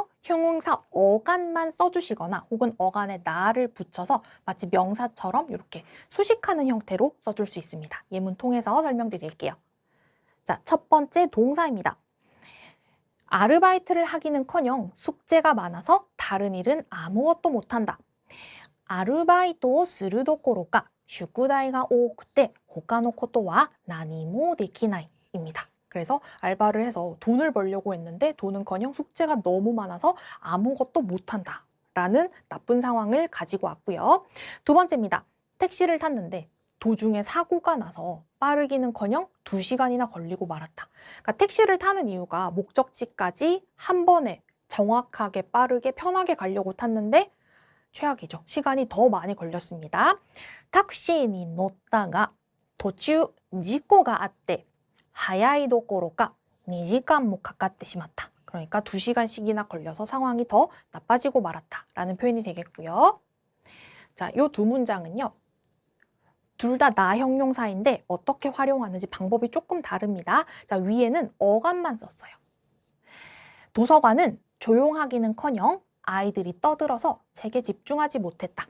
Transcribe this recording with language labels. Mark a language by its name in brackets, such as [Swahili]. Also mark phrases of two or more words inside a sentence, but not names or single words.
[Korean] 형용사 어간만 써주시거나 혹은 어간에 나를 붙여서 마치 명사처럼 이렇게 수식하는 형태로 써줄 수 있습니다. 예문 통해서 설명드릴게요. 자, 첫 번째 동사입니다. 아르바이트를 하기는커녕 숙제가 많아서 다른 일은 아무것도 못한다. [Japanese] 아르바이토 するどころか宿題が多くて他のことは何もできない 입니다. [Korean] 그래서 알바를 해서 돈을 벌려고 했는데 돈은커녕 숙제가 너무 많아서 아무것도 못한다 라는 나쁜 상황을 가지고 왔고요. 두 번째입니다. 택시를 탔는데 도중에 사고가 나서 빠르기는커녕 2시간이나 걸리고 말았다. 그러니까 택시를 타는 이유가 목적지까지 한 번에 정확하게 빠르게 편하게 가려고 탔는데 최악이죠. 시간이 더 많이 걸렸습니다. [Japanese] 택시에 乗ったが 途中事故があって早いどころか 2시간もかかってしまった. [Korean] 그러니까 2시간씩이나 걸려서 상황이 더 나빠지고 말았다 라는 표현이 되겠고요. 자, 요 두 문장은요. 둘 다 나 형용사인데 어떻게 활용하는지 방법이 조금 다릅니다. 자, 위에는 어간만 썼어요. 도서관은 조용하기는커녕 아이들이 떠들어서 책에 집중하지 못했다.